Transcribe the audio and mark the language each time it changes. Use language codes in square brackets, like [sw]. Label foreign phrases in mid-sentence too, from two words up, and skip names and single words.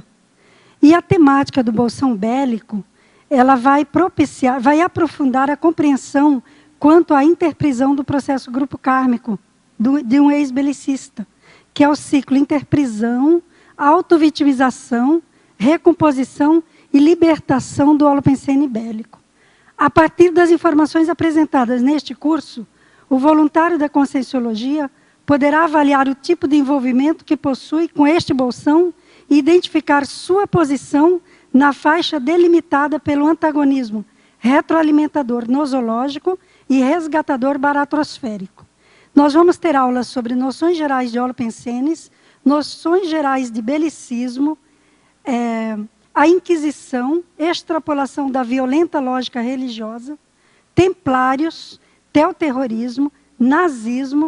[pt] E a temática do bolsão bélico, ela vai aprofundar a compreensão quanto à interprisão do processo grupo kármico de um ex-belicista, que é o ciclo interprisão, autovitimização, recomposição e libertação do holopensene bélico. A partir das informações apresentadas neste curso, o voluntário da conscienciologia poderá avaliar o tipo de envolvimento que possui com este bolsão e identificar sua posição na faixa delimitada pelo antagonismo retroalimentador nosológico e resgatador baratrosférico. Nós vamos ter aulas sobre noções gerais de holopensenes, noções gerais de belicismo, a Inquisição, extrapolação da violenta lógica religiosa, templários, teoterrorismo, nazismo.